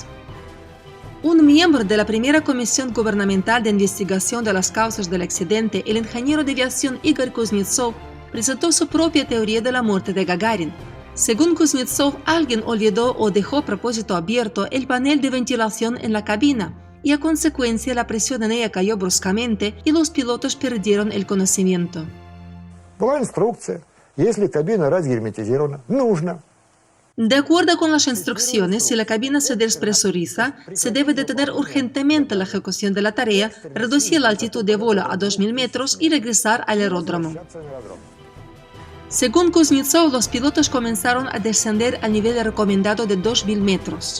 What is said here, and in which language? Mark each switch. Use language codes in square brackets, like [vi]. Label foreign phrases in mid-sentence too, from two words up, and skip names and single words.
[es] Un miembro de la primera comisión gubernamental de investigación de las causas del accidente, el ingeniero de aviación Igor Kuznetsov, presentó su propia teoría de la muerte de Gagarin. Según Kuznetsov, alguien olvidó o dejó a propósito abierto el panel de ventilación en la cabina, y a consecuencia la presión en ella cayó bruscamente y los pilotos perdieron el conocimiento. [ru] Была инструкция, если кабина разгерметизирована, нужно. [es] De acuerdo con las instrucciones, si la cabina se despresuriza, se debe detener urgentemente la ejecución de la tarea, reducir la altitud de vuelo a 2.000 metros y regresar al aeródromo. Según Kuznetsov, los pilotos comenzaron a descender al nivel recomendado de 2.000 metros.